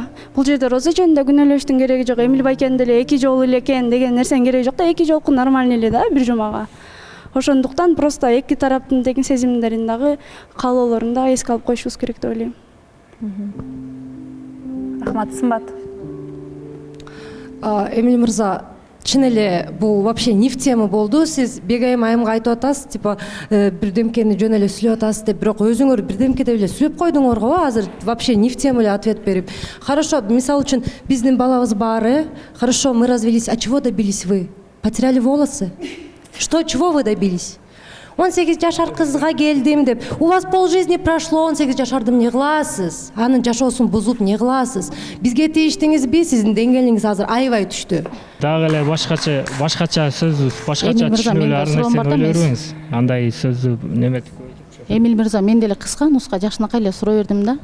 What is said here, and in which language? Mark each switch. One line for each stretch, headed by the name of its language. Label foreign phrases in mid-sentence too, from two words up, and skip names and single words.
Kyrgyz: Бул жерде Роза жөнүндө күнөөлөштүн кереги жок. Эмил байкенин деле эки жолу эле экен деген нерсенин кереги жок да, эки жолку нормально эле да бир жумага. Ошондуктан просто эки тараптын тең сезимдерин дагы каалоолорун да эске алып коюшубуз керек деп ойлойм. Рахмат. Сымбат. Эмиль мырза, чын эле бул
Russian: вообще не в тему
Kyrgyz: болду. Сиз Бегайым айымга айтып атасыз, типа бирдемкени жөн эле сүйлөп атасыз деп, бирок өзүңөр бирдемке деп эле сүйлөп койдуңор го. Азыр
Russian: вообще не в тему
Kyrgyz: эле ответ берип. Хорошо, мисалы үчүн биздин балабыз бар,
Russian: хорошо, мы развелись. А чего добились вы? Потеряли волосы? Чего вы добились?
Kyrgyz: 18 жашар кызга келдим деп,
Russian: у вас полжизни прошло,
Kyrgyz: 18 жашарды эмне кыласыз? Анын жашоосун бузуп эмне кыласыз? Бизге тийиштиңизби? Сиздин деңгээлиңиз азыр аябай түштү. Дагы эле башкача сөз, башкача түшүнүп эле ар нерсени ойлой бериңиз. Андай сөздү неметип Эмиль мырза, мен деле кыска нуска жакшынакай эле суроо бердим да.